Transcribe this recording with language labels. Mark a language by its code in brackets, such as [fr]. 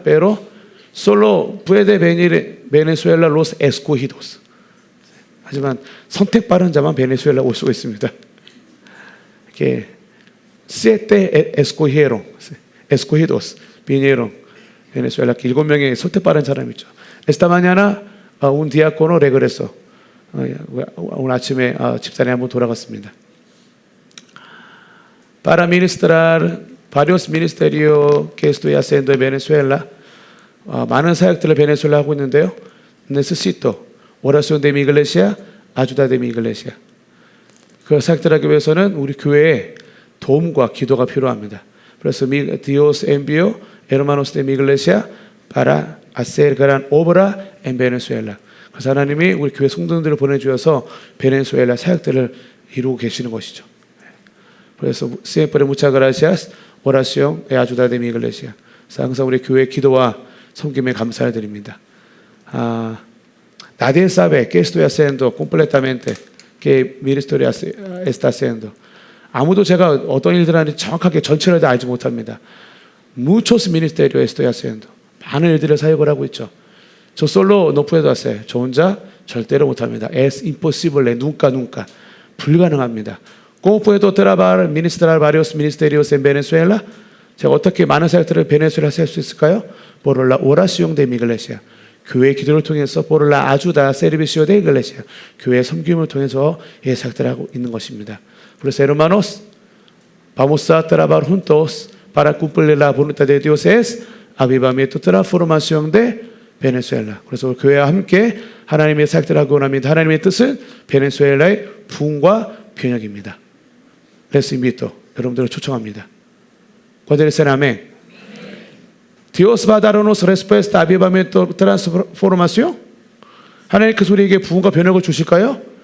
[es] Pero solo puede venir Venezuela los escogidos. [ko] 하지만 선택받은 자만 베네수엘라 올 수가 있습니다. 이렇게 [es] siete escogidos vinieron Venezuela. [ko] 7명의 선택받은 사람이죠. [es] Esta mañana un diácono regresó. [ko] 오늘 아침에 집사람이 한번 돌아갔습니다. [es] Para ministrar varios ministerios que estoy haciendo en Venezuela, [ko] 많은 사역들을 베네수엘라 하고 있는데요. [es] Necesito oración de mi iglesia, ayuda de mi iglesia. [ko] 그 사역들 하기 위해서는 우리 교회에 도움과 기도가 필요합니다. 그래서 [es] Dios envió hermanos de mi iglesia para hacer gran obra en Venezuela. [ko] 그래서 하나님이 우리 교회 성도들을 보내주셔서 베네수엘라 사역들을 이루고 계시는 것이죠. 그래서 [es] siempre muchas gracias, oración y ayuda de mi iglesia. [ko] 그래서 항상 우리 교회 기도와 섬김에 감사를 드립니다. [es] Nadie sabe qué estoy haciendo completamente, qué ministerio está haciendo. [ko] 아무도 제가 어떤 일들 하는지 정확하게 전체를 다 알지 못합니다. [es] Muchos ministerios estoy haciendo. [ko] 많은 일들을 사역을 하고 있죠. [es] Yo solo no puedo hacer. [ko] 저 혼자 절대로 못합니다. [es] Es imposible, nunca, nunca. [ko] 불가능합니다. [es] ¿Cómo puedo trabajar, ministrar varios ministerios en Venezuela? [ko] 제가 어떻게 많은 사역들을 베네수엘라에서 할 수 있을까요? [es] Por la oración de mi iglesia. [ko] 교회 기도를 통해서 [es] por la ayuda, servicio de iglesia. [ko] 교회 섬김을 통해서 이 사역들을 하고 있는 것입니다. 그래서 [es] hermanos, vamos a trabajar juntos para cumplir la voluntad de Dios es avivamiento, transformación de 베네수엘라. [ko] 그래서 교회와 함께 하나님의 사역들을 하고 원합니다. 하나님의 뜻은 베네수엘라의 부흥과 변혁입니다. [es] Les invito. [ko] 여러분들을 초청합니다. [es] Cuando dicen amén. Dios va a darnos respuesta, avivamiento, transformación. [ko] 하나님께서 우리에게 부흥과 변혁을 주실까요?